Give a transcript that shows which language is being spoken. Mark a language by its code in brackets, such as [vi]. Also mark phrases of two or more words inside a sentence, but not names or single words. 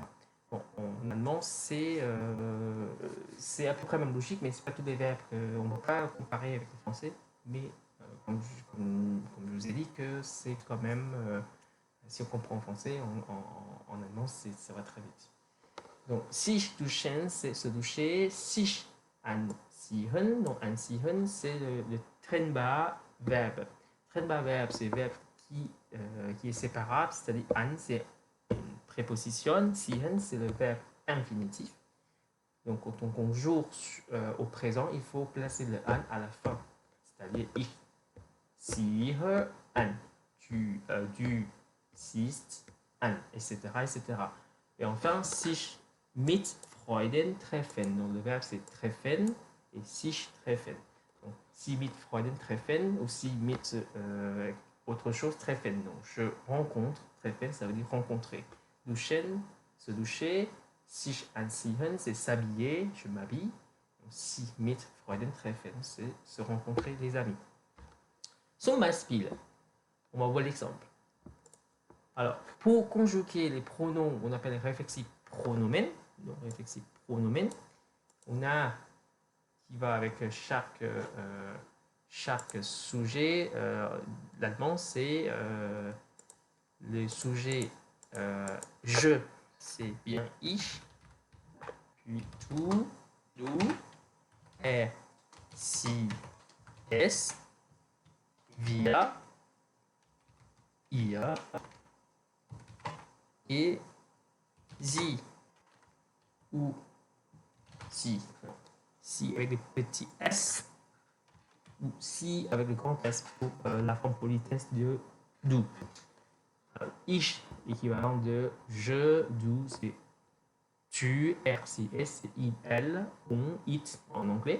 [fr] Bon, en allemand, c'est à peu près la même logique, mais c'est pas tous les verbes. On ne peut pas comparer avec le français, mais comme je vous ai dit, que c'est quand même, si on comprend en français, en allemand, ça va très vite. Donc, [de] sich duschen, [fr] c'est se doucher. [de] Sich anziehen, [fr] donc anziehen, c'est le trennbar verbe. Trennbar verbe, c'est le verbe qui est séparable, c'est-à-dire an, c'est préposition, ziehen, c'est le verbe infinitif. Donc, quand on conjugue au présent, il faut placer le an à la fin. C'est-à-dire [de] ich ziehe an, du siehst an, [fr] etc., etc. Et enfin, [de] sich mit Freuden treffen. [fr] Donc, le verbe c'est treffen et [de] sich treffen. [fr] Donc, [de] si mit Freuden treffen [fr] ou [de] si mit [fr] autre chose treffen. Donc, je rencontre, treffen, ça veut dire rencontrer. Duschen, se doucher. [de] Sich anziehen, [fr] c'est s'habiller, je m'habille. [de] Si mit Freuden treffen, [fr] c'est se rencontrer les amis. [de] Zum Beispiel, [fr] on va voir l'exemple. Alors, pour conjuguer les pronoms, on appelle réflexif pronomen. Donc, réflexif pronomen, on a qui va avec chaque sujet. L'allemand, c'est le sujet je, c'est bien ich, puis tu, [de] du, er, sie, es, wir, ihr et sie ou si. [fr] Si avec des petits s ou si avec le grand S pour la forme politesse de du. Ich, équivalent de je, du, c'est tu, [de] er, si, es, [fr] c'est il, elle, on, it en anglais.